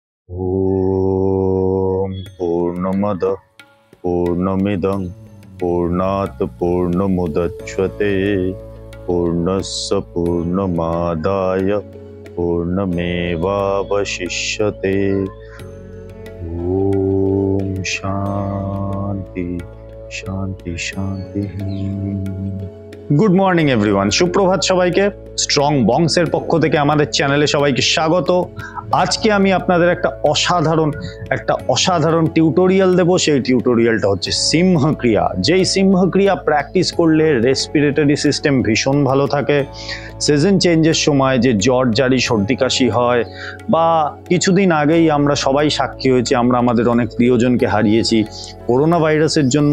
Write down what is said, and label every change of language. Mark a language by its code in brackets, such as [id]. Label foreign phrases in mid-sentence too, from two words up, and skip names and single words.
[sa] ॐ पूर्णमदः पूर्णमिदं पूर्णात् पूर्णमुदच्यते पूर्णस्य पूर्णमादाय पूर्णमेवावशिष्यते। ॐ शांति शांति शांति। [en] good morning everyone, [bn] সুপ্রভাত সবাইকে। স্ট্রং বঙ্গসের পক্ষ থেকে আমাদের চ্যানেলে সবাইকে স্বাগত। আজকে আমি আপনাদের একটা অসাধারণ টিউটোরিয়াল দেব। সেই টিউটোরিয়ালটা হচ্ছে সিংহক্রিয়া। যেই সিংহক্রিয়া প্র্যাকটিস করলে [en] respiratory system [bn] ভীষণ ভালো থাকে। [en] season change [bn] সময় যে জ্বর জারি সর্দি কাশি হয়, বা কিছুদিন আগেই আমরা সবাই সাক্ষী হয়েছি, আমরা আমাদের অনেক প্রিয়জনকে হারিয়েছি করোনা ভাইরাসের জন্য।